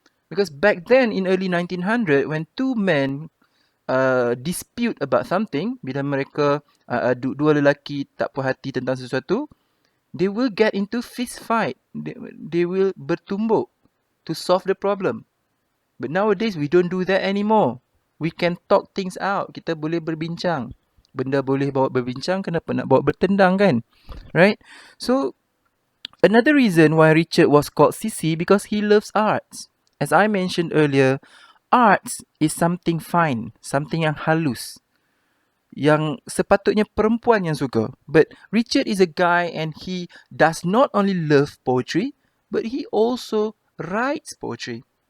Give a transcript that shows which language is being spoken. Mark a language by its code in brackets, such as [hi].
[en] Because back then in early 1900, when two men dispute about something, [ms] bila mereka dua lelaki tak puas hati tentang sesuatu, [en] they will get into fist fight. They will [ms] bertumbuk [en] to solve the problem. But nowadays, we don't do that anymore. We can talk things out. [ms] Kita boleh berbincang. Benda boleh bawa berbincang, kenapa nak bawa bertendang kan? [en] Right? So, another reason why Richard was called SISSY because he loves arts. As I mentioned earlier, arts is something fine, something [ms] yang halus, yang sepatutnya perempuan yang suka. [en] But Richard is a guy and he does not only love poetry, but he also writes poetry.